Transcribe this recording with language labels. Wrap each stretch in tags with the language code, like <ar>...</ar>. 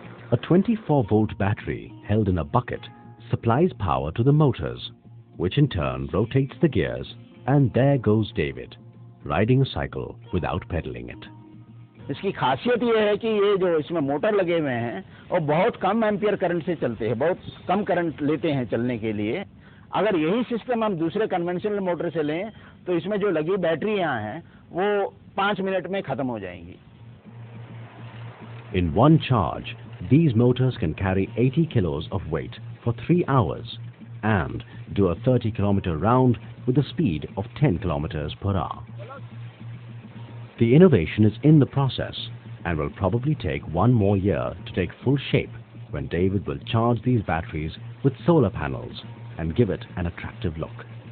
<en>A 24-volt battery held in a bucket supplies power to the motors, which in turn rotates the gears, and there goes David, riding a cycle without pedaling it.</en> <hi>इसकी खासियत ये है कि ये जो इसमें motor लगे हुए हैं और बहुत कम एम्पियर करंट से चलते हैं, बहुत कम करंट लेते हैं चलने के लिए। अगर यही सिस्टम हम दूसरे कन्वेंशनल मोटर से लें तो इसमें जो लगी बैटरियां हैं वो 5 मिनट में खत्म हो जाएंगी।</hi> <en>In one charge, these motors can carry 80 kilos of weight for 3 hours and do a 30-kilometer round with a speed of 10 kilometers per hour. The innovation is in the process and will probably take 1 more year to take full shape when David will charge these batteries with solar panels and give it an attractive look.</en>